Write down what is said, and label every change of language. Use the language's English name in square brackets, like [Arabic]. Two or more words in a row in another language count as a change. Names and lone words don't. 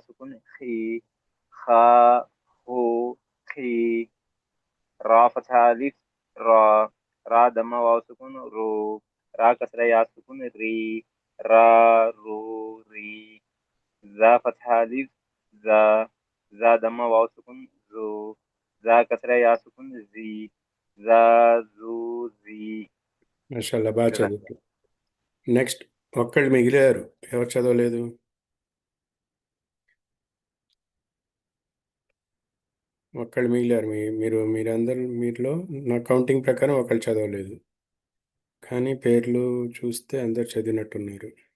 [Arabic] سكون خي، خا خو خي، را فتحة ألف را، را ضمة واو سكون رو، را كسرة يا سكون ري، را رو ري، زا فتحة ألف زا، زا ضمة واو سكون زو، زا كسرة يا سكون زي، زا زو زي. [Telugu] మాషాల్లా, బాగా చదువు. నెక్స్ట్. ఒక్కళ్ళు మిగిలారు, ఎవరు చదవలేదు? ఒక్కళ్ళు మిగిలారు. మీరందరూ, మీలో నా కౌంటింగ్ ప్రకారం ఒకళ్ళు చదవలేదు, కానీ పేర్లు చూస్తే అందరు చదివినట్టున్నారు.